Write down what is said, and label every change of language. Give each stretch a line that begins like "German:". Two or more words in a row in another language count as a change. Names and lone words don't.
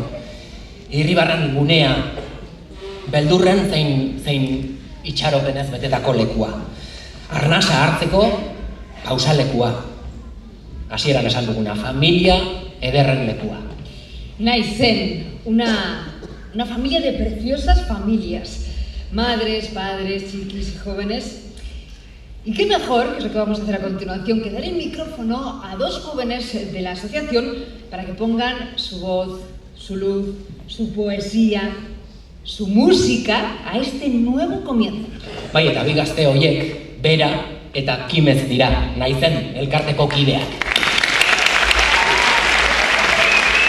Basque: Irribarren gunea, beldurren zein itxaropenez betetako lekua. Arnasa hartzeko pausalekua. Hasieran esan duguna, familia ederren lekua. Naizen,
Spanish: una familia de preciosas familias, madres, padres, chiquis y jóvenes. Y qué mejor, que es lo que vamos a hacer a continuación, que dar el micrófono a dos jóvenes de la asociación para que pongan su voz, su luz, su poesía, su música a este nuevo comienzo.
Basque: Bai, eta bi gazte horiek, Bera eta Kimez dira, naizen elkarteko kideak.